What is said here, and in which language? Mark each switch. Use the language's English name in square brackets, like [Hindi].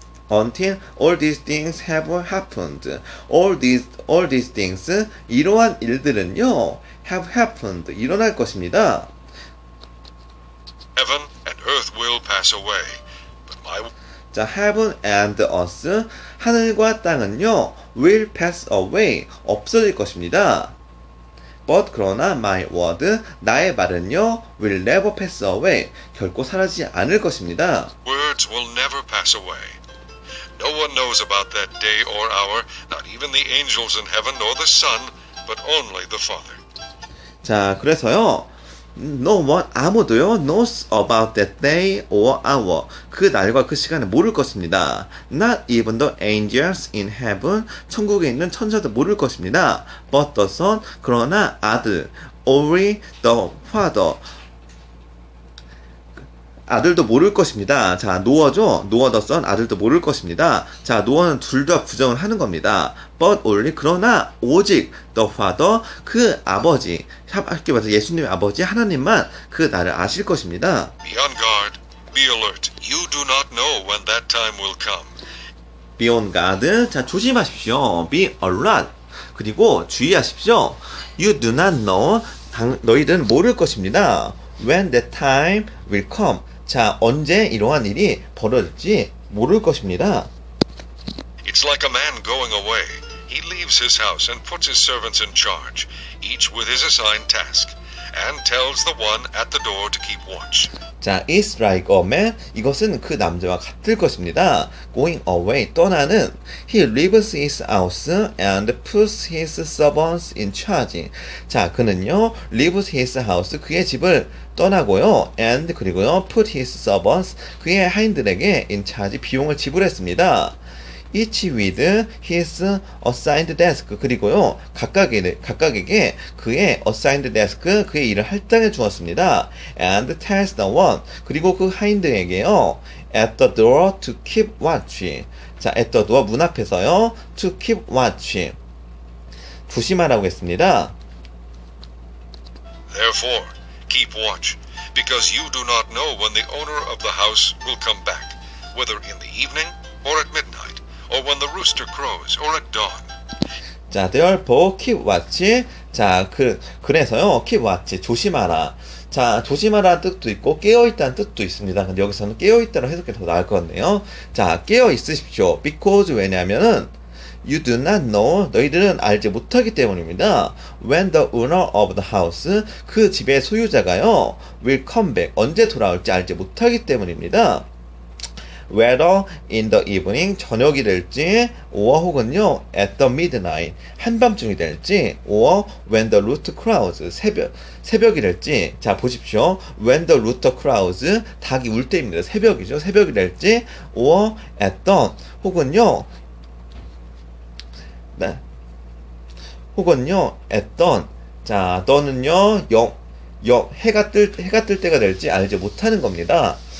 [English] Until all these things have happened. All these things, [Korean] 이러한 일들은요, [English] have happened. [Korean] 일어날 것입니다. [English] Heaven and earth will pass away, but my 자, heaven and earth, [Korean] 하늘과 땅은요, [English] will pass away, [Korean] 없어질 것입니다. [English] But [Korean] 그러나 [English] my word, [Korean] 나의 말은요, [English] will never pass away, [Korean] 결코 사라지지 않을 것입니다. [English] words will never pass away. No one knows about that day or hour, not even the angels in heaven nor the Son, but only the Father. 자, [Korean] 그래서요, [English] no one, [Korean] 아무도요, [English] knows about that day or hour. [Korean] 그 날과 그 시간을 모를 것입니다. [English] Not even the angels in heaven. [Korean] 천국에 있는 천사도 모를 것입니다. [English] But the Son, [Korean] 그러나 아들, [English] only the Father. [Korean] 아들도 모를 것입니다. 자, 노어죠? 노어 더 선, 아들도 모를 것입니다. 자, 노어는 둘 다 부정을 하는 겁니다. [English] But only, [Korean] 그러나 오직 [English] the father, [Korean] 그 아버지, 쉽게 말해서 예수님의 아버지 하나님만 그 나를 아실 것입니다. [English] Be on guard, be alert. You do not know when that time will come. Be on guard. 자, [Korean] 조심하십시오. [English] Be alert. [Korean] 그리고 주의하십시오. [English] You do not know. [Korean] 너희들은 모를 것입니다. [English] When that time will come. [Korean] 자, 언제 이러한 일이 벌어질지 모를 것입니다. [English] It's like a man going away. He leaves his house and puts his servants in charge, each with his assigned task. and tells the one at the door to keep watch. 자, is like a man. [Korean] 이것은 그 남자와 같을 것입니다. [English] going away. [Korean] 떠나는. [English] He leaves his house and puts his servants in charge. 자, [Korean] 그는요, [English] leaves his house. [Korean] 그의 집을 떠나고요. [English] and [Korean] 그리고요, [English] put his servants. [Korean] 그의 하인들에게 [English] in charge [Korean] 비용을 지불했습니다. [English] each with his assigned desk. [Korean] 그리고요, 각각에게 그의 [English] assigned desk, [Korean] 그의 일을 할당해 주었습니다. [English] and tells the one. [Korean] 그리고 그 하인들에게요, [English] at the door to keep watch. 자, at the door, [Korean] 문 앞에서요, [English] to keep watch. [Korean] 조심하라고 했습니다. [English] Therefore, keep watch, because you do not know when the owner of the house will come back, whether in the evening or at midnight, or when the rooster crows or at dawn. 자, therefore keep watch. [Korean] 자, 그래서요, [English] keep watch. [Korean] 조심하라. 자, 조심하라는 뜻도 있고 깨어있다는 뜻도 있습니다. 근데 여기서는 깨어있다로 해석이 더 나을 것 같네요. 자, 깨어 있으십시오. [English] because [Korean] 왜냐하면은 [English] you do not know, [Korean] 너희들은 알지 못하기 때문입니다. [English] when the owner of the house, [Korean] 그 집의 소유자가요, [English] will come back, [Korean] 언제 돌아올지 알지 못하기 때문입니다. [English] whether in the evening, [Korean] 저녁이 될지, [English] or [Korean] 혹은요, [English] at the midnight, [Korean] 한밤중이 될지, [English] or when the rooster crows, [Korean] 새벽이 될지. 자, 보십시오. [English] when the rooster crows, [Korean] 닭이 울 때입니다. 새벽이죠. 새벽이 될지, [English] or at dawn, [Korean] 혹은요, 네. 혹은요, [English] at dawn. [Korean] 자, dawn은요, 해가 뜰 때가 될지 알지 못하는 겁니다.